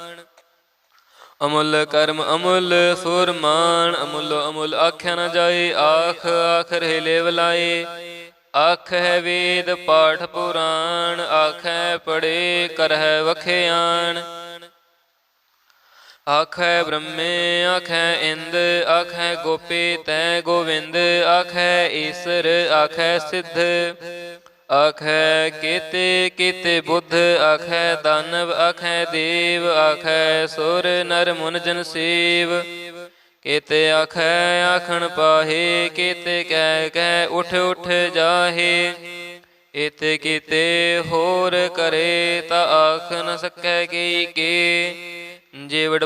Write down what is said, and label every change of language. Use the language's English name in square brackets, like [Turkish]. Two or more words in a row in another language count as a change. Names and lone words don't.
[Punjabi] ਅਮੁੱਲ ਕਰਮ ਅਮੁੱਲ ਫੁਰਮਾਨ, ਅਮੁੱਲ ਅਮੁੱਲ ਆਖਿਆ ਨ ਜਾਏ। ਆਖ ਆਖ ਰਹੇ ਲੇਵ ਲਾਏ, ਆਖੈ ਵੇਦ ਪਾਠ ਪੁਰਾਣ। ਆਖੈ ਪੜੇ ਕਰਹਿ ਵਖਿਆਨ, ਆਖੈ ਬ੍ਰਹਮੇ ਆਖੈ ਇੰਦ ਆਖੈ ਗੋਪੀ ਤੈ ਗੋਵਿੰਦ ਆਖੈ ਈਸਰ ਆਖੈ ਸਿੱਧ ਆਖੈ ਕੇਤੇ ਕੇਤੇ ਬੁੱਧ ਆਖੈ ਦਾਨਵ ਆਖੈ ਦੇਵ ਆਖੈ ਸੁਰ ਨਰ ਮੁਨ ਜਨ ਸੇਵ ਕੇਤੇ ਆਖੈ ਆਖਣ ਪਾਹੇ ਕੇਤੇ ਕਹਿ ਕਹਿ ਉਠ ਉਠ ਜਾਹੇ ਇਤ ਕੀਤੇ ਹੋਰ ਕਰੇ ਤਾ ਆਖ ਨ ਸਕੈ ਕੀ ਕੇ ਜੇਵੜ